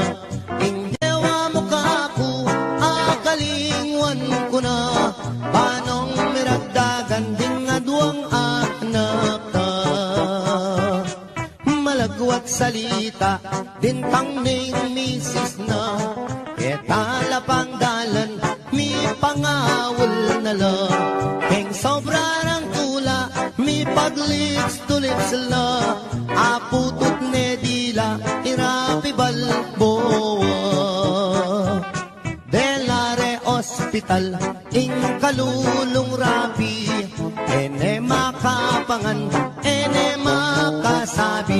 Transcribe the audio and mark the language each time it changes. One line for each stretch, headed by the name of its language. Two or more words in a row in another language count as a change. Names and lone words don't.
Pampanga: Ing dewa mo kaku, akalingwan ko na, panong miragdagan ding aduang anak ka. Malagwat salita, din pang ning misis na, ketala pang dalan, mi pangawal na lang. Keng sobra ng tula, mi paglips
English: to lips
Pampanga: la, aputot ne dila, irapi balboa. Delare Hospital, ing kalulong rapi, ene makapangan, ene makasabi.